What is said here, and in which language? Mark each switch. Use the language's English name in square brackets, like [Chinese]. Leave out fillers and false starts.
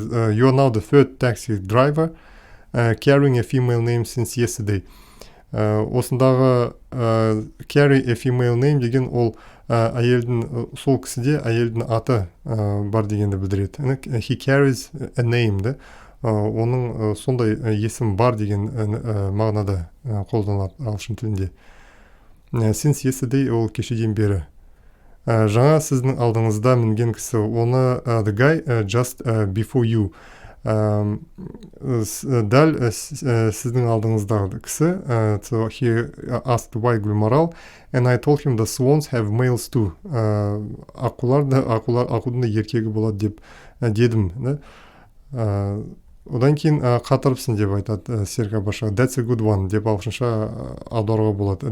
[English] You are now the third taxi driver carrying a female name since yesterday. [Kazakh] Осындағы [English] carry a female name [Kazakh] деген ол әйелдің, сол кісіде әйелдің аты бар дегенді білдіреді. [English] He carries a name, да? [Kazakh] Оның сондай есім бар деген мағынада қолданылады ағылшын тілінде. [English] Since yesterday [Kazakh] ол кешеден бері. Жаңа сіздің алдыңызда мінген кісі, оны [English] the guy just before you. [Kazakh] Дәл сіздің алдыңыздағы кісі. [English] So he asked why Гүлмарал, and I told him the swans have males too. [Kazakh] Аққудың да еркегі болады деп дедім. Одан кейін қатырыпсың деп айтады Серік Аббашев. [English] That's a good one [Kazakh] деп ағылшынша аударуға болады.